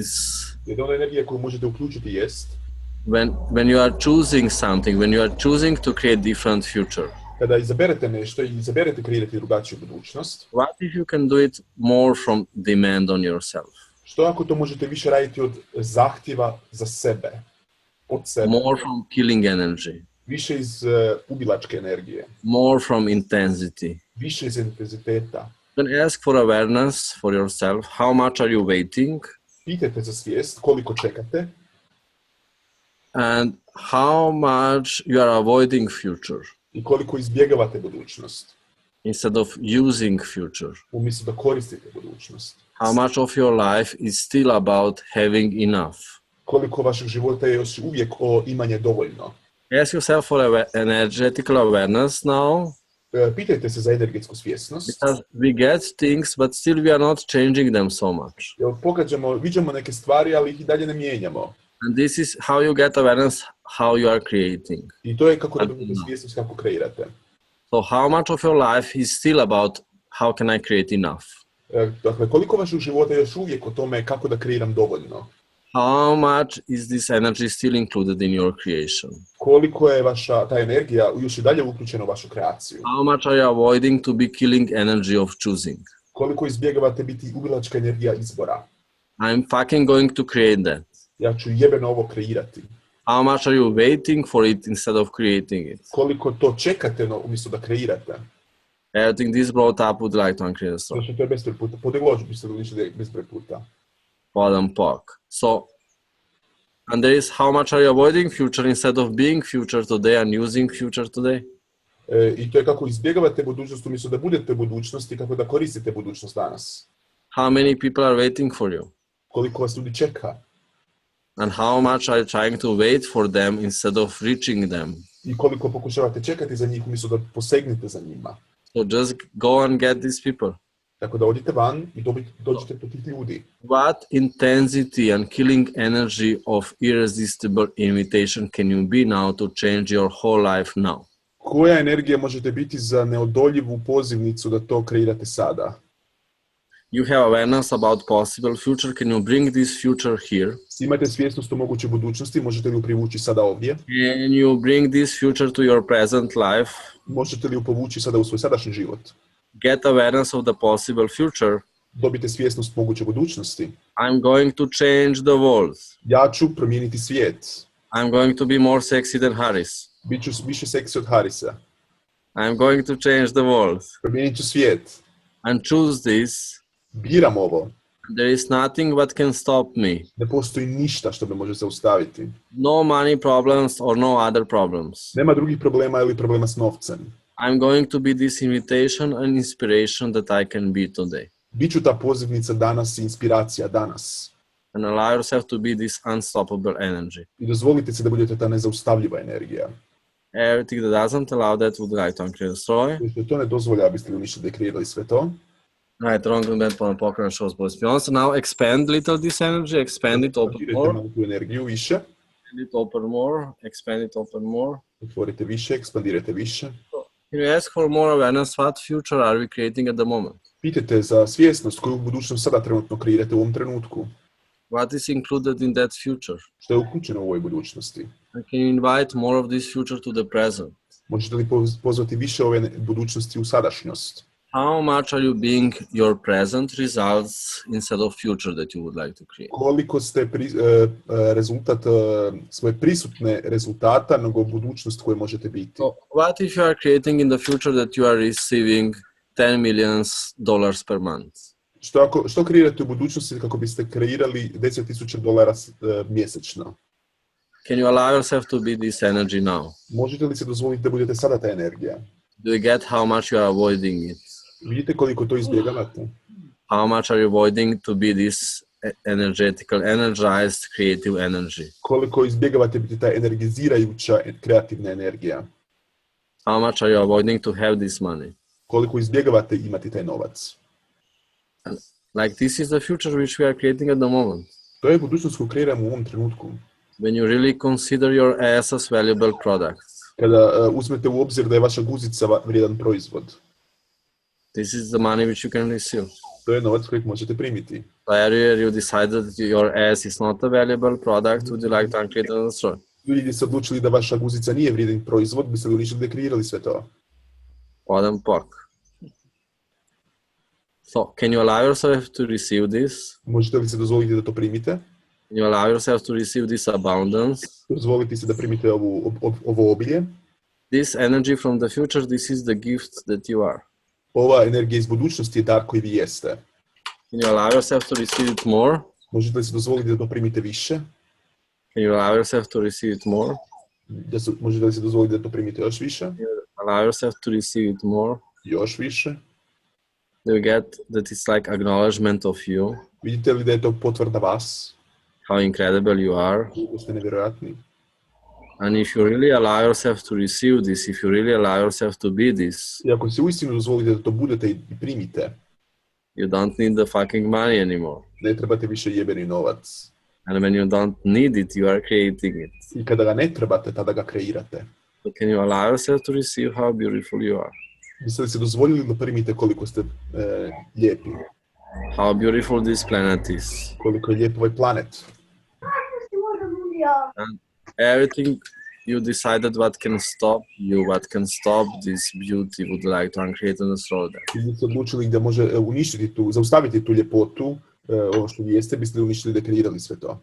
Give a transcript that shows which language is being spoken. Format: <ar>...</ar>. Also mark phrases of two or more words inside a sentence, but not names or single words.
<hr>Jedna od energija koju možete uključiti jest</hr> <en>when you are choosing something, when you are choosing to create different future.</en> <hr>Kada izaberete nešto i izaberete kreirati drugačiju budućnost,</hr> <en>what if you can do it more from demand on yourself?</en> <hr>što ako to možete više raditi od zahtjeva za sebe, od sebe,</hr> <en>More from killing energy,</en> <hr>više iz ubilačke energije,</hr> <en>more from intensity.</en> <hr>više iz intenziteta.</hr> <en>Then ask for awareness for yourself. How much are you waiting?</en> <hr>Pitajte za svijest koliko čekate</hr> <en>And how much you are avoiding future</en> <hr>i koliko izbjegavate budućnost,</hr> <en>instead of using future.</en> <hr>umjesto da koristite budućnost.</hr> <en>How much of your life is still about having enough?</en> <hr>Koliko vašeg života je još uvijek o imanje dovoljno.</hr> <en>Ask yourself for energetical awareness now,</en> <hr>Pitajte se za energetsku svjesnost.</hr> <en>because we get things, but still we are not changing them so much.</en> <hr>Jer viđamo neke stvari, ali ih i dalje ne mijenjamo.</hr> <en>And this is how you get awareness, how you are creating.</en> <hr>I to je kako dobijete svjesnost kako kreirate.</hr> <en>So how much of your life is still about how can I create enough?</en> <hr>Dakle, koliko vašeg života je još uvijek o tome kako da kreiram dovoljno?</hr> <en>How much is this energy still included in your creation?</en> <hr>Koliko je ta energija još i dalje uključena u vašu kreaciju?</hr> <en>How much are you avoiding to be killing energy of choosing?</en> <hr>Koliko izbjegavate biti ubilačka energija izbora?</hr> <en>I'm fucking going to create that.</en> <hr>Ja ću jebeno ovo kreirati.</hr> <en>How much are you waiting for it instead of creating it?</en> <hr>Koliko to čekate umjesto da kreirate?</hr> <en>I think this brought up would like to uncreate the story.</en> <hr>Znači, to je bezbroj puta. Podiglođu bi se ličili bezbroj puta. Bottom pok.</hr> <en>So, and there is how much are you avoiding future instead of being future today and using future today?</en> <hr>I to je kako izbjegavate budućnost umjesto da budete budućnost i kako da koristite budućnost danas.</hr> <en>How many people are waiting for you?</en> <hr>Koliko vas ljudi čeka</hr> <en>And how much are you trying to wait for them instead of reaching them?</en> <hr>i koliko pokušavate čekati za njih umjesto da posegnete za njima.</hr> <en>So just go and get these people.</en> <hr>Tako da odite van i dođete do tih ljudi.</hr> <en>What intensity and killing energy of irresistible invitation can you be now to change your whole life now?</en> <hr>Koja energija možete biti za neodoljivu pozivnicu da to kreirate sada?</hr> <en>You have awareness about possible future. Can you bring this future here?</en> <hr>Imate svjesnost o mogućoj budućnosti, možete li ju privući sada ovdje?</hr> <en>Can you bring this future to your present life?</en> <hr>Možete li ju povući sada u svoj sadašnji život?</hr> <en>Get awareness of the possible future.</en> <hr>Dobite svjesnost moguće budućnosti.</hr> <en>I'm going to change the world.</en> <hr>Ja ću promijeniti svijet.</hr> <en>I'm going to be more sexy than Harris.</en> <hr>Biću više seksi od Harisa.</hr> <en>I'm going to change the world.</en> <hr>Promijenit ću svijet.</hr> <en>And choose this.</en> <hr>Biram ovo.</hr> <en>There is nothing what can stop me.</en> <hr>Ne postoji ništa što me može zaustaviti.</hr> <en>No money problems or no other problems.</en> <hr>Nema drugih problema ili problema s novcem.</hr> <en>I'm going to be this invitation and inspiration that I can be today.</en> <hr>Biću ta pozivnica danas i inspiracija danas.</hr> <en>And allow yourself to be this unstoppable energy.</en> <hr>I dozvolite se da budete ta nezaustavljiva energija.</hr> <en>Everything that doesn't allow that would like to uncreate destroy.</en> <hr>Što to ne dozvolja, biste li uništili, dekreirali sve to.</hr> <en>Right, wrong and bad for poker shows both beyond. So now expand little this energy, expand it, open</en> <hr>Otvorite</hr> <en>more,</en> <hr>malo tu energiju više.</hr> <en>expand it, open more, expand it, open more.</en> <hr>Otvorite više, ekspandirajte više.</hr> <en>Can you ask for more awareness? What future are we creating at the moment?</en> <hr>Pitajte za svjesnost koju budućnost sada trenutno kreirate u ovom trenutku.</hr> <en>What is included in that future?</en> <hr>Što je uključeno u ovoj budućnosti?</hr> <en>And can you invite more of this future to the present?</en> <hr>Možete li pozvati više ove budućnosti u sadašnjost?</hr> <en>How much are you being your present results instead of future that you would like to create?</en> <hr>Koliko ste rezultat svoje prisutne rezultata nego budućnost koje možete biti?</hr> <en>So, what if you are creating in the future that you are receiving $10 million per month?</en> <hr>Što kreirate u budućnosti kako biste kreirali $10,000 mjesečno?</hr> <en>Can you allow yourself to be this energy now?</en> <hr>Možete li se dozvoliti da budete sada ta energija?</hr> <en>Do you get how much you are avoiding it?</en> <hr>Vidite koliko to izbjegavate?</hr> <en>How much are you avoiding to be this energetical, energized, creative energy?</en> <hr>Koliko izbjegavate biti ta energizirajuća kreativna energija?</hr> <en>How much are you avoiding to have this money?</en> <hr>Koliko izbjegavate imati taj novac?</hr> <en>Like this is the future which we are creating at the moment.</en> <hr>To je budućnost koju kreiramo u ovom trenutku.</hr> <en>When you really consider your ass as valuable product.</en> <hr>Kada uzmete u obzir da je vaša guzica vrijedan proizvod.</hr> <en>This is the money which you can receive.</en> <hr>To je novac kojeg možete primiti.</hr> <en>So earlier you decided that your ass is not a valuable product, would you like to uncreate and destroy?</en> <hr>Ljudi se odlučili da vaša guzica nije vrijedan proizvod, biste li uništili, dekreirali sve to. Odem pak.</hr> <en>So, can you allow yourself to receive this?</en> <hr>Možete li se dozvoliti da to primite?</hr> <en>Can you allow yourself to receive this abundance?</en> <hr>Dozvoliti se da primite ovo obilje.</hr> <en>This energy from the future, this is the gift that you are.</en> <hr>Ova energija iz budućnosti je dar koji vi jeste.</hr> <en>Can you allow yourself to receive it more?</en> <hr>Možete li se dozvoliti da to primite više?</hr> <en>Can you allow yourself to receive it more?</en> <hr>Možete li se dozvoliti da to primite još više?</hr> <en>Allow yourself to receive it more.</en> <hr>Još više?</hr> <en>Do you get that it's like acknowledgement of you?</en> <hr>Vidite li da je to potvrda vas?</hr> <en>How incredible you are?</en> <hr>Da ste nevjerojatni.</hr> <en>And if you really allow yourself to receive this, if you really allow yourself to be this,</en> <hr>I ako se uistinu dozvolite da to budete i primite,</hr> <en>you don't need the fucking money anymore.</en> <hr>ne trebate više jebeni novac.</hr> <en>And when you don't need it, you are creating it.</en> <hr>I kada ga ne trebate, tada ga kreirate.</hr> <en>So can you allow yourself to receive how beautiful you are?</en> <hr>Biste li se dozvolili da primite koliko ste lijepi?</hr> <en>How beautiful this planet is.</en> <hr>Koliko je lijep ovaj planet?</hr> <en>And everything you decided what can stop you, what can stop this beauty would like to uncreate and destroy that.</en> <hr>I ste odlučili da može uništiti zaustaviti tu ljepotu, ovo što vi jeste, biste li uništili da kreirali sve to?</hr>